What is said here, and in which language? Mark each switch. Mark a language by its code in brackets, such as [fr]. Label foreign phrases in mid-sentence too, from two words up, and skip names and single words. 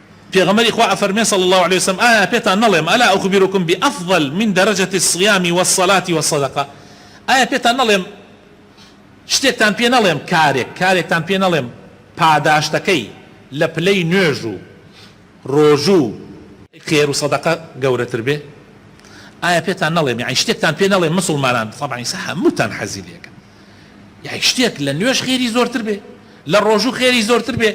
[ckb] پێغەمبەری خوا ئەفەرمێ [ar] صلى الله عليه وسلم [ckb] ئایا پێتان نەڵێم [ar] ئەلا ئەخبركم بأفضل من درجة الصيام والصلاة والصدقة [ckb] ئایا پێتان نەڵێم شتێکتان پێ نەڵێم کارێکتان پێ نەڵێم پاداشتەکەی لە پلەی نوێژ و ڕۆژ و خێر و سەدەقە گەورەتر بێ ئایا پێتان نەڵێم یعنی شتێکتان پێ نەڵێم مسلمانان طبعا هەمووتان حەزی لێکن یعنی شتێک لە نوێژ خێری زۆرتر بێ لە ڕۆژ و خێری زۆرتر بێ